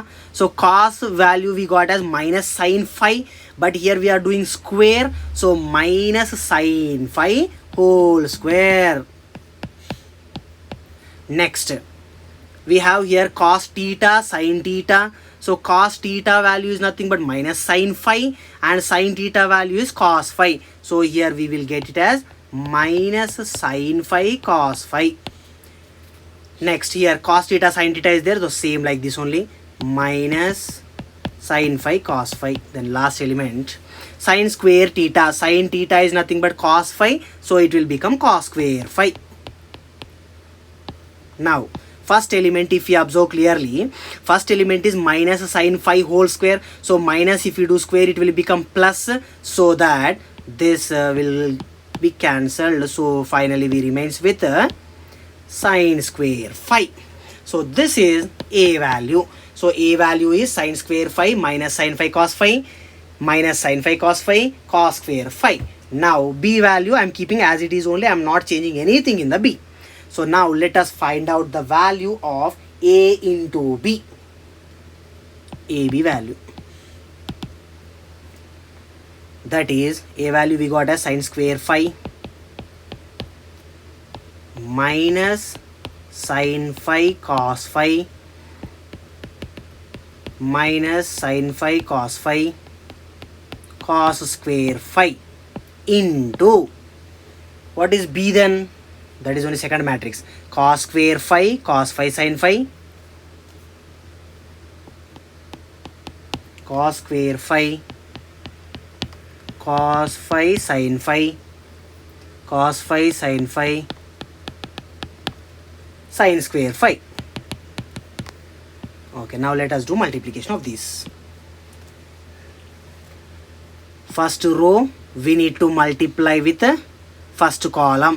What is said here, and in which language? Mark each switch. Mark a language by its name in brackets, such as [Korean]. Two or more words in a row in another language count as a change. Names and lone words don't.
[English] So cos value we got as minus sine phi, but here we are doing square, so minus sine phi whole square. Next, we have here cos theta, sine theta. So cos theta value is nothing but minus sine phi, and sine theta value is cos phi. So here we will get it as minus sine phi cos phi. Next, here cos theta sine theta is there, so same like this only, minus sine phi cos phi. Then last element, sine square theta. Sine theta is nothing but cos phi, so it will become cos square phi. Now first element, if you observe clearly, first element is minus sine phi whole square. So minus, if you do square, it will become plus, so that this will be cancelled. So finally we remains with sine square phi. So this is A value. So A value is sine square phi minus sine phi cos phi minus sine phi cos phi cos square phi. Now B value I am keeping as it is only, I am not changing anything in the B. So now let us find out the value of A into B. AB value. That is, A value we got as sine square phi minus sine phi cos phi minus sine phi cos phi cos square phi into, what is B then? That is only second matrix, cos square phi sine phi cos square phi cos phi sine phi cos phi sine phi sine square phi. Okay, now let us do multiplication of these. First row we need to multiply with the first column.